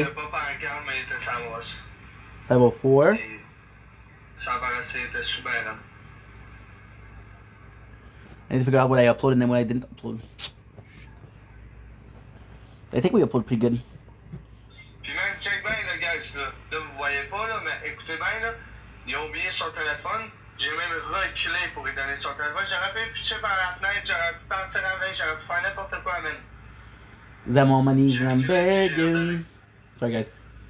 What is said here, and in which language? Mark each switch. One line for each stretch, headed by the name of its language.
French: était pas pancarte, mais il était sa roche. 504. Et ça paraissait, il était super là.
English: I need to figure out what I uploaded and what I didn't upload. I think we uploaded pretty good.
French: Puis même, check bien, le gars, là. Là, vous voyez pas, là, mais écoutez bien, là. Il a oublié son téléphone. J'ai même reculé pour lui donner son téléphone. J'aurais pu pitcher par la fenêtre, j'aurais pu partir avec, j'aurais pu faire n'importe quoi, même.
English: I'm on my knees and I'm begging. Sorry, guys.